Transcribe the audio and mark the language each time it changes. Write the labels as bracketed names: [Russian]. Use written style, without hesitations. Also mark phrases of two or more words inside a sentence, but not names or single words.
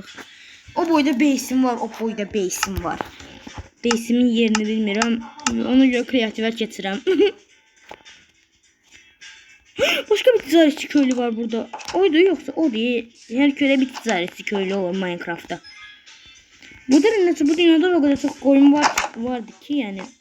[Azerbaijani] O boyda base'im var, Base'imin yerini bilmirəm. Ona görə kreativə keçirəm. [Turkish] Başka bir ticaretçi köylü var burada. Oydu yoksa o değil. Her köyde bir ticaretçi köylü olur Minecraft'ta. Bu dünyada o kadar çok koyun vardı ki yani.